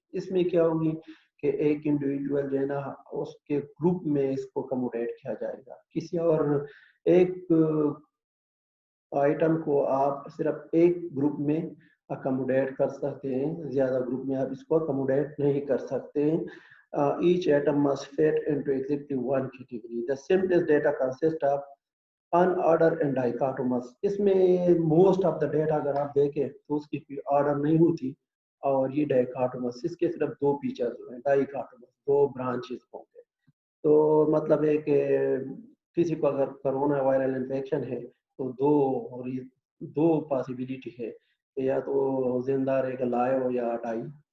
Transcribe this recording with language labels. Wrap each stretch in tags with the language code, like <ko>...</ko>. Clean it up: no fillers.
<ur>اس میں کیا ہوگی کہ ایک انڈیویجول جو ہے نا اس کے گروپ میں اس کو کموڈیٹ کیا جائے گا. کسی اور ایک آئٹم کو آپ صرف ایک گروپ میں اکموڈیٹ کر سکتے ہیں، زیادہ گروپ میں آپ اس کو اکموڈیٹ نہیں کر سکتے.</ur> <en>each atom must fit into exactly one category. The simplest data consists of unordered and dichotomous.</en> <ur>اس میں</ur> <en>most of the data</en> <ur>اگر آپ دیکھیں تو اس کی کوئی آرڈر نہیں ہوتی، اور یہ ڈائکاٹومس، اس کے صرف 2 فیچرز ہیں. ڈائکاٹومس 2 برانچز ہوں گے. تو مطلب ہے کہ کسی کو اگر کرونا وائرل انفیکشن ہے تو دو پاسبلٹی ہے، یا تو زندہ رہے گا لائیو یا ڈائی.</ur>